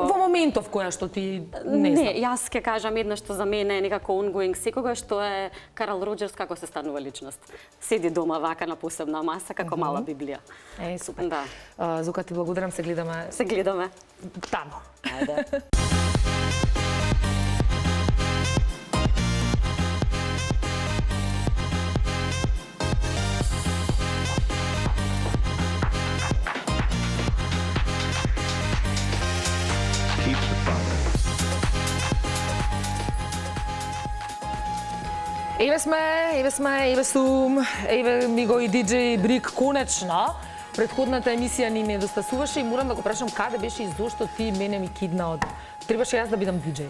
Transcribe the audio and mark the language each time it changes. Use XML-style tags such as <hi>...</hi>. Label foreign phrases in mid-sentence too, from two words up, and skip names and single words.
<mk>Во моментов која што ти не знам. јас ќе кажам едно што за мене е некако ongoing секогаш, што е Карл Роџерс како се станува личност. Седи дома вака на посебна маса како мала Библија. Супер. Да. Зука, ти благодарам, се гледаме Се гледаме. тамо. Ајде.</mk> <en>Keep the fire.</en> <mk>Еве сум, еве ми го и диджеј Брик конечно. Предходната емисија ни недостасуваше и морам да го прашам каде беше и зошто ти мене ми кидна од... Требаше јас да бидам диджеј.</mk>